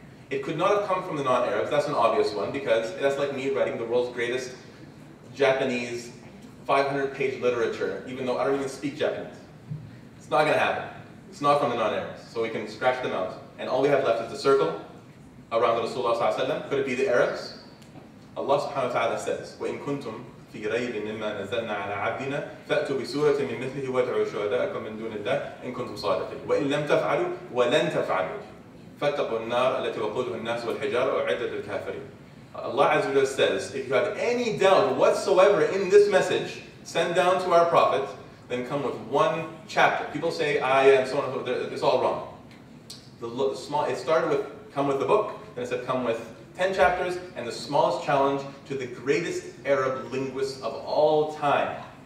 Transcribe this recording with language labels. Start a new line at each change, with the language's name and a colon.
English: It could not have come from the non-Arabs. That's an obvious one, because that's like me writing the world's greatest Japanese 500-page literature, even though I don't even speak Japanese. It's not going to happen. It's not from the non-Arabs. So we can scratch them out. And all we have left is the circle around the Rasulullah sallallahu alaihi wasallam. Could it be the Arabs?
Arabic: Allah subhanahu wa ta'ala says, وَإِن كُنْتُمْ فِي رَيْبٍ مِّمَّا نَزَّلْنَا عَلَىٰ عَبْدِنَا فَأْتُوا بِسُورَةٍ مِّن مِثْلِهِ وَادْعُوا شُهَدَاءَكُم مِّن دُونِ اللَّهِ إِن كُنتُمْ صَادِقِينَ وَإِن لَّمْ تَفْعَلُوا وَلَن تَفْعَلُوا فَاتَّقُوا النَّارَ الَّتِي وَقُودُهَا النَّاسُ وَالْحِجَارَةُ أُعِدَّتْ لِلْكَافِرِينَ.
English: Allah Azza wa Jalla says, if you have any doubt whatsoever in this message, send down to our Prophet, then come with one chapter. People say, ayah and so on and so on. It's all wrong. It started with, come with the book, then it said, come with 10 chapters, and the smallest challenge to the greatest Arab linguists of all time.